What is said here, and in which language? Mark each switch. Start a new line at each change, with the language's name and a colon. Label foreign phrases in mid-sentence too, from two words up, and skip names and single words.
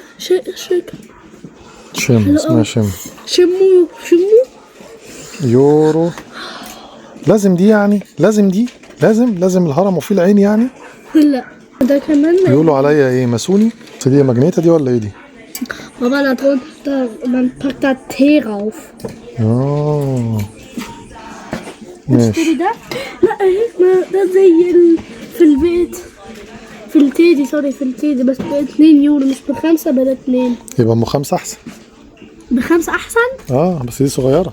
Arabic: شم اسمها شمو يورو. لازم دي يعني، لازم الهرم وفيه العين يعني. لا ده كمان بيقولوا عليا ايه، ماسوني. دي ماجنيتا دي ولا ايه دي؟
German: Papa, da drunter, man packt da Tee rauf.
Arabic: ماشي. ده؟ لا ما ده زي في البيت في التيدي، سوري في التيدي، بس ب2 يورو مش ب5 ب2. يبقى ام 5 احسن. ب5 احسن؟ بس دي صغيرة.